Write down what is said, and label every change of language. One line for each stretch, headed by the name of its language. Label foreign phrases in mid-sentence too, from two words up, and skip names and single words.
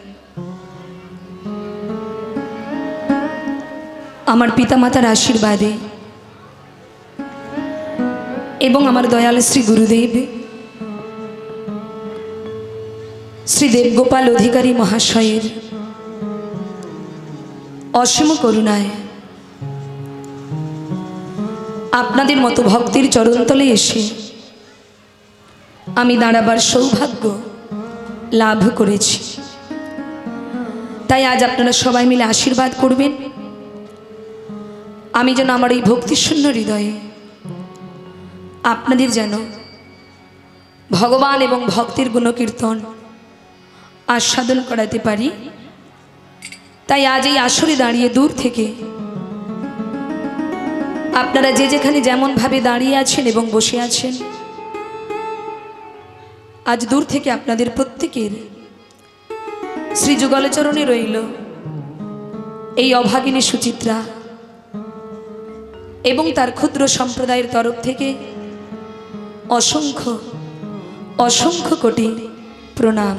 Bangla: আমার পিতামাতার আশীর্বাদে এবং আমার দয়াল শ্রী গুরুদেব শ্রী দেবগোপাল অধিকারী মহাশয়ের অসীম করুণায় আপনাদের মতো ভক্তির চরণতলে এসে আমি দাঁড়াবার সৌভাগ্য লাভ করেছি। তাই আজ আপনারা সবাই মিলে আশীর্বাদ করবেন আমি যেন আমার এই ভক্তিশূন্য হৃদয়ে আপনাদের যেন ভগবান এবং ভক্তির গুণকীর্তন আস্বাদন করাতে পারি। তাই আজ এই আসরে দাঁড়িয়ে दूर থেকে আপনারা যে যেখানে যেমন ভাবে দাঁড়িয়ে আছেন এবং বসে আছেন আজ দূর থেকে আপনাদের প্রত্যেকের শ্রী যুগলচরণে রইল এই অভাগিনী সুচিত্রা এবং তার ক্ষুদ্র সম্প্রদায়ের তরফ থেকে অসংখ্য অসংখ্য কোটি প্রণাম।